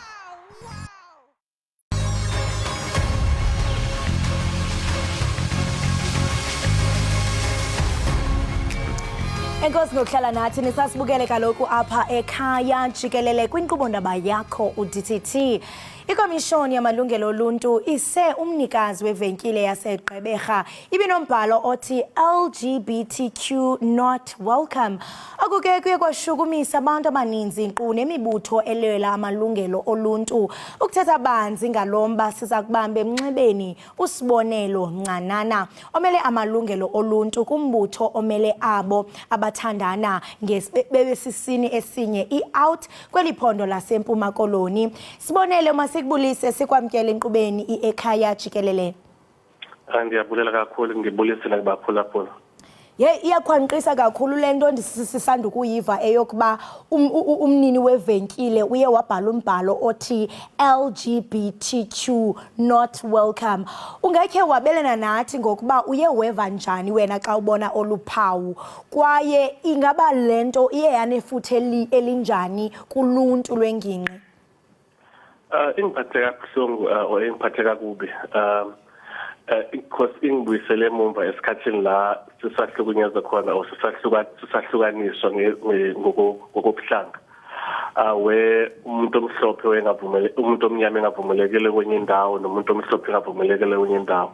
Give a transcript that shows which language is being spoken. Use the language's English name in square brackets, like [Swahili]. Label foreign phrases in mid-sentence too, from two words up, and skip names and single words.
[Xhosa] Enkosi ngokuhlala nathi nisasibukele kaloku apha ekhaya jikelele kwinkqubo-ndaba yakho uDTT. Ikomishoni yamalungelo oluntu ise umnikazi wevenkile yaseGqeberha ibinombhalo othi [English] LGBTQ not welcome. [Xhosa] Akuke kuye kwashukumisa abantu abaninzi nkqu nemibutho elwela amalungelo oluntu. Ukuthetha banzi ngalomba siza kubamba emnxebeni usibonelo Ncanana omele amalungelo oluntu kumbutho omele abo abathandana ngesibebesisini esinye i-out kweliphondo laseMpuma Koloni. Sibonele masikubulise sikwamkele inkqubeni iEkhaya jikelele. Ndiyabulela kakhulu ngibulise nakubaphulaphula. Iyakhwanqisa kakhulu lento ndisisanda ukuyiva eyokuba umnini wevenkile uye wabhala umbhalo othi [English] LGBTQ not welcome. [Xhosa] Ungekhe wabelana nathi ngokuba uye weva njani wena xa ubona oluphawu kwaye ingaba lento iye yanefuthe elinjani kuluntu lwengingqi? [Zulu] Ingiphathe kabuhlungu ingiphathe kakubi because ingibuyisele emumva esikhathini la sisahlukunyezwa khona or sisahlukaniswa ngokobuhlanga umuntu omhlophe umuntu omnyama engavumelekile kwenye indawo nomuntu omhlophe engavumelekile kwenye indawo.